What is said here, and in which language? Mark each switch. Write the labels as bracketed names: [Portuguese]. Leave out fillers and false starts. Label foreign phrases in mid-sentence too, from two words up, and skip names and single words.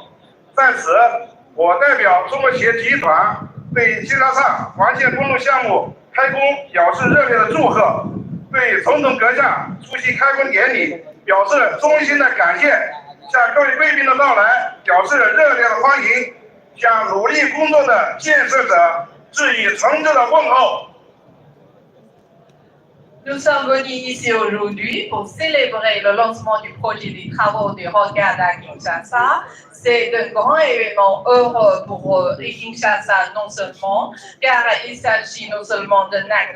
[Chinese] 在此，我代表中国企业集团对金沙萨环线公路项目开工表示热烈的祝贺，对总统阁下出席开工典礼表示衷心的感谢向各位贵宾的到来表示热烈的欢迎，向努力工作的建设者致以诚挚的问候。 [French] Nous sommes venus ici aujourd'hui pour célébrer le lancement du projet des travaux de Rocade à Kinshasa. C'est un grand événement heureux pour Kinshasa non seulement, car il s'agit non seulement d'un acte